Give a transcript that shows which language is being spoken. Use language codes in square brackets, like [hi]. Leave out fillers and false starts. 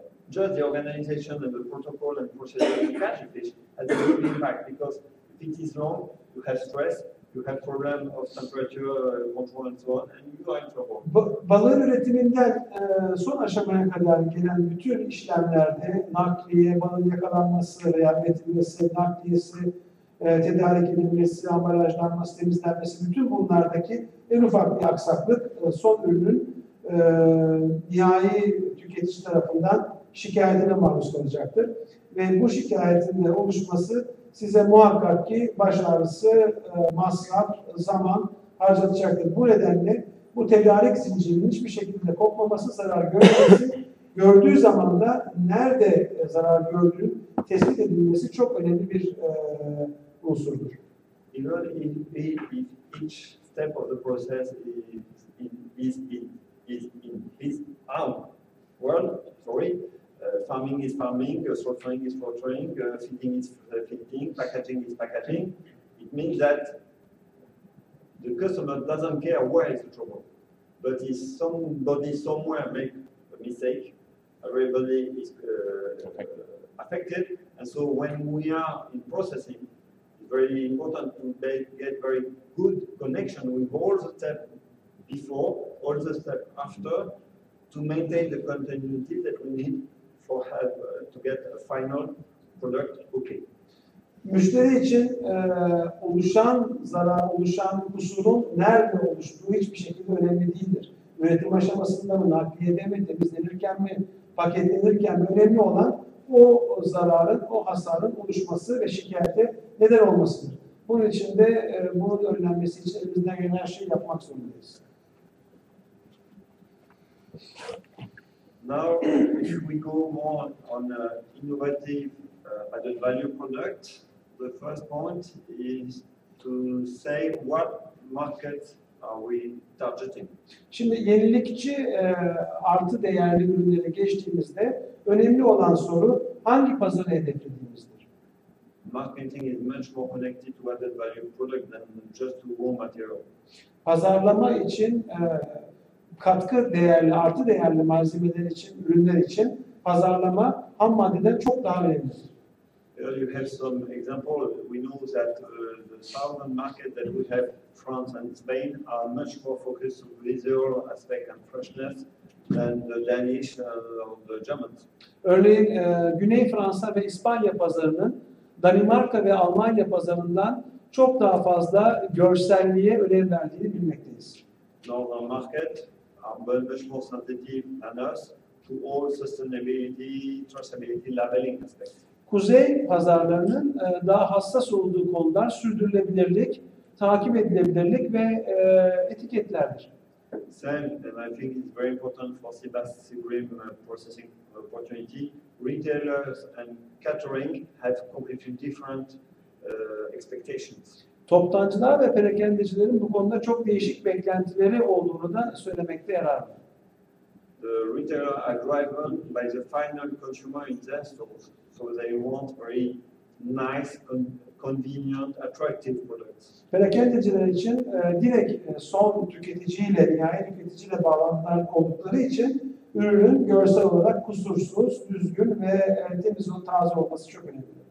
[en] Just the organization and the protocol and procedure to catch a fish has a big impact because if it is long, you have stress, you have problem of temperature control and so on, and you are in trouble. [tr] Balığın üretiminden son aşamaya kadar gelen bütün işlemlerde nakliye, balığın yakalanması veya üretilmesi, nakliyesi, tedarik edilmesi, ambalajlanması, temizlenmesi, bütün bunlardaki en ufak bir aksaklık son ürünün nihai tüketici tarafından şikayetine maruz kalacaktır. Ve bu şikayetin de oluşması size muhakkak ki baş ağrısı, masraf, zaman harcatacaktır. Bu nedenle bu tedarik zincirinin hiçbir şekilde kopmaması, zarar görmemesi, gördüğü zaman da nerede zarar gördüğü tespit edilmesi çok önemli bir unsurdur. [en] Even if each step of the process is in his own world, farming is farming, slaughtering is slaughtering, feeding is feeding, packaging is packaging. It means that the customer doesn't care where is the trouble, but if somebody somewhere make a mistake, everybody is affected, and so when we are in processing, it's very important to get very good connection with all the steps before, all the steps after, to maintain the continuity that we need for to get a final product okay. [tr] Müşteri için oluşan zarar, oluşan kusurun nerede oluştuğu hiçbir şekilde önemli değildir. Üretim aşamasında mı, nakliyede mi, temizlenirken mi, paketlenirken mi, önemli olan o zararın, o hasarın oluşması ve şikayete neden olmasıdır. Bunun için de bunun önlenmesi için elimizden gelen her şeyi yapmak zorundayız. [en] Now, if we go more on innovative added value product, the first point is to say what market are we targeting? [tr] Şimdi yenilikçi artı değerli ürünlere geçtiğimizde önemli olan soru hangi pazarı hedeflediğimizdir. [en] Marketing is much more connected to added value product than just to raw material. [tr] Pazarlama için katkı değerli, artı değerli malzemeler için, ürünler için pazarlama ham maddeden çok daha önemlidir. [en] You have some example. We know that the southern market that we have, France and Spain, are much more focused on visual aspect and freshness than the Danish or the Germans. [tr] Örneğin Güney Fransa ve İspanya pazarının Danimarka ve Almanya pazarından çok daha fazla görselliğe önem verdiğini bilmekteyiz. [en] Northern market are much more sensitive than us to all sustainability, traceability, labeling aspects. [tr] Kuzey pazarlarının daha hassas olduğu konular sürdürülebilirlik, takip edilebilirlik ve etiketlerdir. [en] Same, and I think it's very important for Seabream processing opportunity. Retailers and catering have completely different expectations. [tr] Toptancılar ve perakendecilerin bu konuda çok değişik beklentileri olduğunu da söylemekte yarar var. [en] The retailer are driven by the final consumer in their stores, so they want very nice convenient, attractive products. [tr] Perakendeciler için direkt son tüketiciyle, nihai tüketiciyle bağlantılar oldukları için ürünün görsel olarak kusursuz, düzgün ve temiz ve taze olması çok önemli.